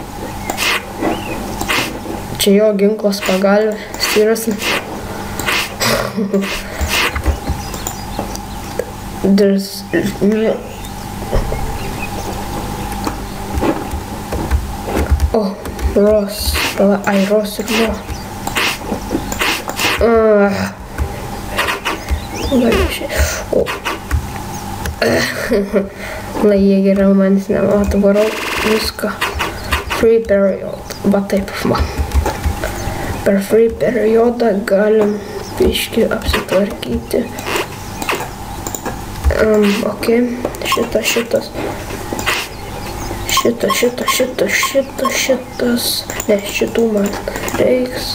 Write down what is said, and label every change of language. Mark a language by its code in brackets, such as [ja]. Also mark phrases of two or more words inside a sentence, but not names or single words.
[lt] Čia jo ginklas pagalvė, seriously. [en] There's oh, Ross. [lt] Ai, Ross ir buvo. Lai jie geriau manis nemato, varau viską. [en] Free period. [lt] Va taip, man. Per [en] free periodą [lt] galim biškį apsitvarkyti. Ok, šitas. Ne, šitų man reiks.